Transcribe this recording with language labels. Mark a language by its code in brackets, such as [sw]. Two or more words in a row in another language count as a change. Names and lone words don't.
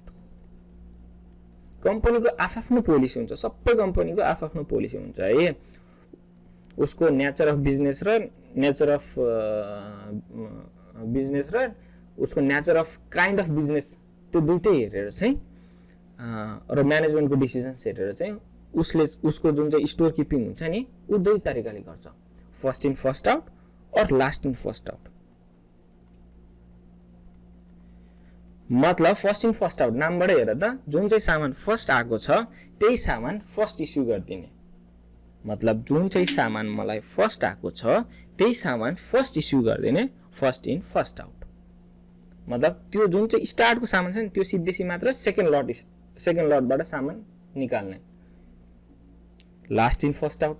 [ne] कम्पनीको आफ्नो पोलिसी हुन्छ, सबै कम्पनीको आफ्नो पोलिसी हुन्छ है, उसको [en] nature of business [ne] र उसको [en] nature of kind of business, [ne] त्यो दुइटै हेरेर चाहिँ र [en] managementको decisions [ne] हेरेर चाहिँ उसको जुन चाहिँ [en] store keeping [ne] हुन्छ नि, ऊ दुई तरिकाले गर्छ, [en] first in first out [ne] और [en] last in first out. [ne] मतलब [en] first in first out [ne] नामबाट हेर त, जुन चाहिँ सामान फर्स्ट आएको छ त्यही सामान [en] first issue [ne] गरिदिने, मतलब जुन चाहिँ सामान मलाई फर्स्ट आएको छ त्यही सामान [en] first issue [ne] गरिदिने, [en] first in first out. [ne] मतलब त्यो जुन चाहिँ स्टार्टको सामान छ नि त्यो सिद्धेसी मात्र [en] second lotबाट [ne] सामान निकाल्ने, [en] last in first out.